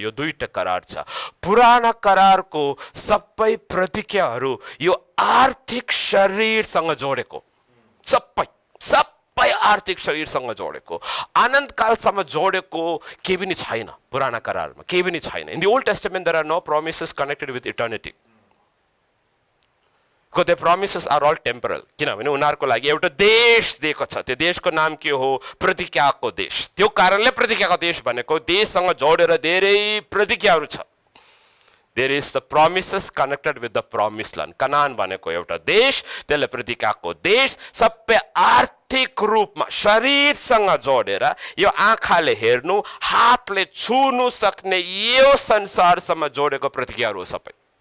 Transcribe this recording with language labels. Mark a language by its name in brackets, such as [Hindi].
[Nepali] यो दुईटा करार छ। पुराना करारको सबै प्रतिज्ञाहरू यो आर्थिक शरीरसँग जोडेको, सबै आर्थिक शरीरसँग जोडेको, अनन्तकालसम्म जोडेको केही पनि छैन पुराना करारमा, केही पनि छैन। [English] In the old testament there are no promises connected with eternity. Because the promises are all temporal. [Nepali] किनभने उनीहरूको लागि एउटा देश दिएको छ, त्यो देशको नाम के हो? प्रतिज्ञाको देश। त्यो कारणले प्रतिज्ञाको देश भनेको देशसँग जोडेर धेरै प्रतिज्ञाहरू छ। [English] There is the promises connected with the promised land. [Nepali] Canaan भनेको एउटा देश, त्यसले प्रतिज्ञाको देश, सबै आर्थिक रूपमा शरीरसँग जोडेर यो आँखाले हेर्नु, हातले छुनु सक्ने यो संसारसम्म जोडेको प्रतिज्ञाहरू हो सबै।